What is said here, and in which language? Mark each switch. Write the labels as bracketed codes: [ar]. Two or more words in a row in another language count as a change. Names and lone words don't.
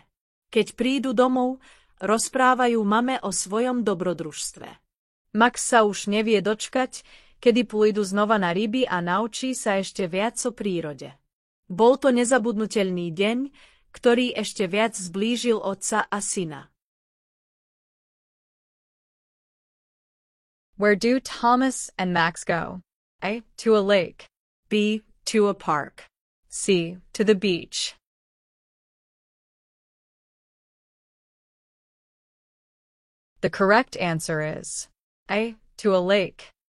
[sk] Keď prídu domov, rozprávajú mame o svojom dobrodružstve. Max sa už nevie dočkať, kedy pôjdu znova na ryby a naučí sa ešte viac o prírode. Bol to nezabudnutelný deň, ktorý ešte viac zblížil otca a syna. [en] Where do Thomas and Max go? A. To a lake. B. To a park. C. To the beach. The correct answer is A. To a lake.